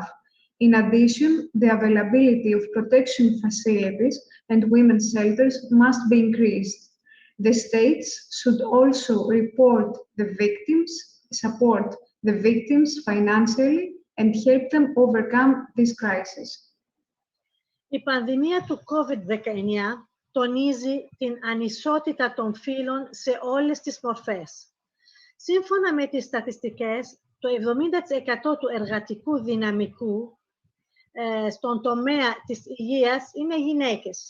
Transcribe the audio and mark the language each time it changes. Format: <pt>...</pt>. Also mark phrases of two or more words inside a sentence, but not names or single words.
<en>In addition, the availability of protection facilities and women's shelters must be increased. The states should also support the victims financially and help them overcome this crisis.</en> <el>Η πανδημία του COVID-19 τονίζει την ανισότητα των φύλων σε όλες τις μορφές. Σύμφωνα με τις στατιστικές, το 70% του εργατικού δυναμικού στον τομέα της υγείας είναι γυναίκες.</el>